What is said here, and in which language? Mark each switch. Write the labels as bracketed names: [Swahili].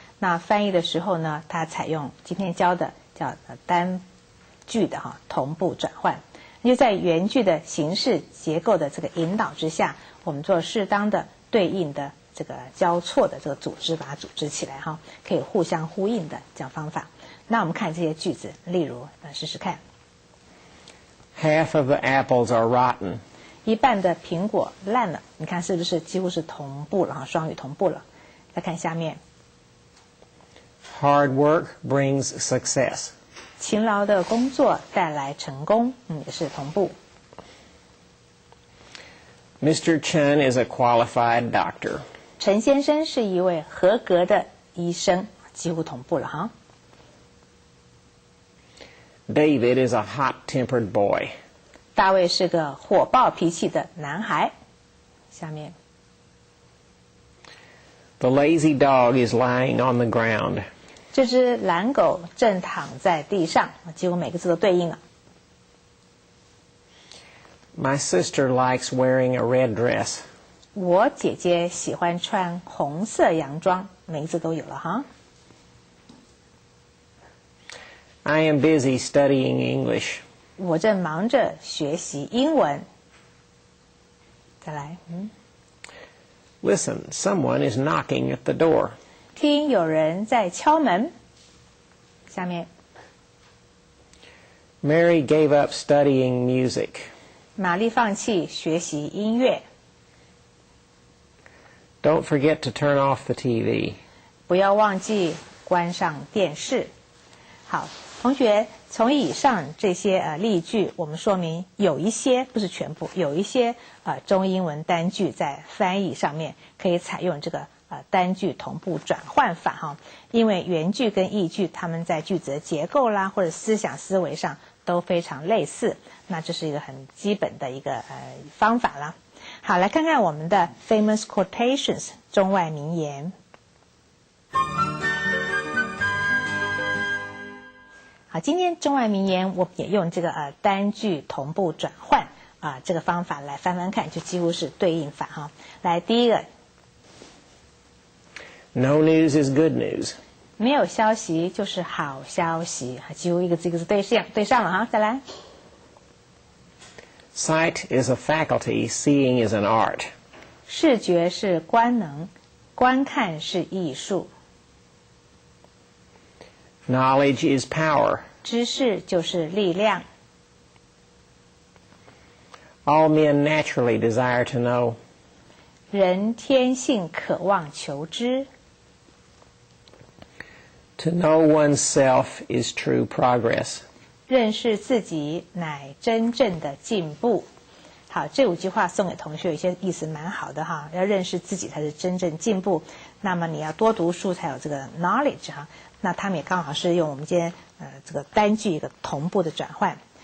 [Chinese] 那翻译的时候呢，它采用今天教的叫单句的同步转换，就在原句的形式结构的这个引导之下，我们做适当的对应的这个交错的这个组织，把它组织起来可以互相呼应的这样方法。那我们看这些句子，例如试试看。 [English] Half of the apples are rotten. [Chinese] 一半的苹果烂了，你看是不是几乎是同步了双语同步了。再看下面。 [English] Hard work brings success. [Chinese] 勤劳的工作带来成功，也是同步。 [English] Mr. Chen is a qualified doctor. [Chinese] 陈先生是一位合格的医生，几乎同步了 [English] David is a hot-tempered boy. [Chinese] 大卫是个火爆脾气的男孩。下面。 [English] The lazy dog is lying on the ground. [Chinese] 这只懒狗正躺在地上，几乎每个字都对应了。 [English] My sister likes wearing a red dress. [Chinese] 我姐姐喜欢穿红色洋装，每个字都有了 [English] I am busy studying English. [Chinese] 我正忙着学习英文。再来 [English] Listen, someone is knocking at the door. [Chinese] 听有人在敲门。下面。 [English] Mary gave up studying music. [Chinese] 玛丽放弃学习音乐。 [English] Don't forget to turn off the TV. [Chinese] 不要忘记关上电视。好，同学，从以上这些例句，我们说明有一些不是全部，有一些中英文单句在翻译上面可以采用这个单句同步转换法因为原句跟译句它们在句子的结构啦或者思想思维上都非常类似，那这是一个很基本的一个方法啦。好，来看看我们的 famous quotations 中外名言。好，今天中外名言我们也用这个单句同步转换这个方法来翻翻看，就几乎是对应法来，第一个 [English] No news is good news. [Chinese] 没有消息就是好消息，几乎一个字一个字对上了再来。 [English] Sight is a faculty, seeing is an art. [Chinese] 视觉是官能，观看是艺术。 [English] Knowledge is power. [Chinese] 知识就是力量。 [English] All men naturally desire to know. [Chinese] 人天性渴望求知。 [English] To know oneself is true progress. [Chinese] 认识自己乃真正的进步。好，这5句话送给同学，有些意思蛮好的哈。要认识自己才是真正进步。那么你要多读书才有这个 knowledge 哈。那他们也刚好是用我们今天这个单句一个同步的转换。